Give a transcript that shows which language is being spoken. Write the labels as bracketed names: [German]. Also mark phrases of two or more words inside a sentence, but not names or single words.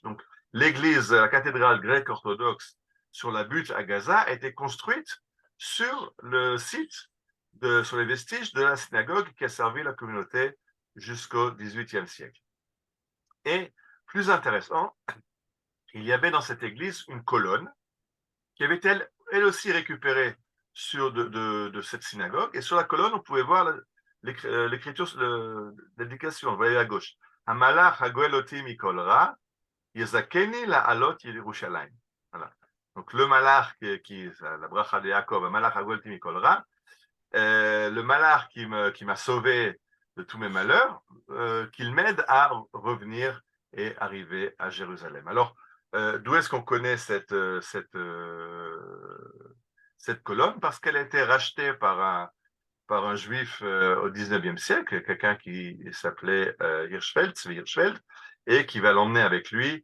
[French] Donc, l'église, la cathédrale grecque orthodoxe sur la butte à Gaza a été construite sur le site, sur les vestiges de la synagogue qui a servi la communauté jusqu'au XVIIIe siècle. Et plus intéressant, il y avait dans cette église une colonne qui avait elle aussi récupérée de cette synagogue. Et sur la colonne, on pouvait voir l'écriture, l'éducation, vous voyez à gauche. [Hebrew] המלאך הגואל אותי מכל רע, יזכני לעלות ירושלים. [French] Voilà. Donc le malach la bracha de Yaakov, [Hebrew] המלאך הגואל אותי מכל רע, [French] le malach qui m'a sauvé de tous mes malheurs, qu'il m'aide à revenir et arriver à Jérusalem. Alors, d'où est-ce qu'on connaît cette colonne? Parce qu'elle a été rachetée par un juif au 19e siècle, quelqu'un qui s'appelait Tzvi Hirschfeld, et qui va l'emmener avec lui.